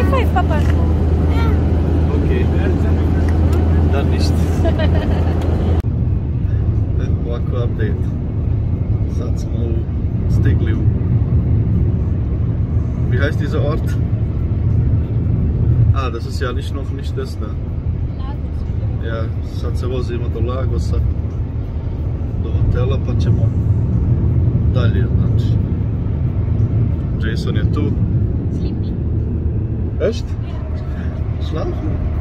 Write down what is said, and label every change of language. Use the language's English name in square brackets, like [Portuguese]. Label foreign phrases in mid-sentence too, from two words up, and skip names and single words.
[Bosnian] papa. Ok. Da ništa. Ovako update. Sad smo stigli u... [German] Wie heißt dieser Ort? Das ist ja noch nicht das da. Ja, [Bosnian] sad se vozimo do Lagosa, do hotela, pa ćemo dalje, znači. Jason je tu. Sleepy. [German] Echt? Schlafen?